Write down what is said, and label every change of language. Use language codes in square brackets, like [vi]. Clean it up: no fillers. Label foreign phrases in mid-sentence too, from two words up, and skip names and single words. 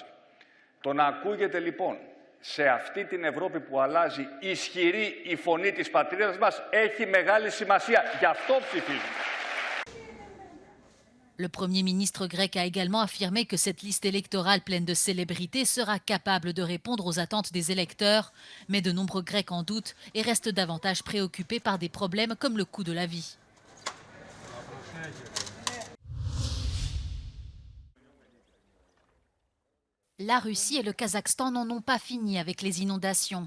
[el] Το να ακούγεται λοιπόν σε αυτή την Ευρώπη που αλλάζει ισχυρή η φωνή της πατρίδας μας έχει μεγάλη σημασία. Γι' αυτό ψηφίζουμε. [fr] Le Premier ministre grec a également affirmé que cette liste électorale pleine de célébrités sera capable de répondre aux attentes des électeurs, mais de nombreux Grecs en doutent et restent davantage préoccupés par des problèmes comme le coût de la vie. La Russie et le Kazakhstan n'en ont pas fini avec les inondations.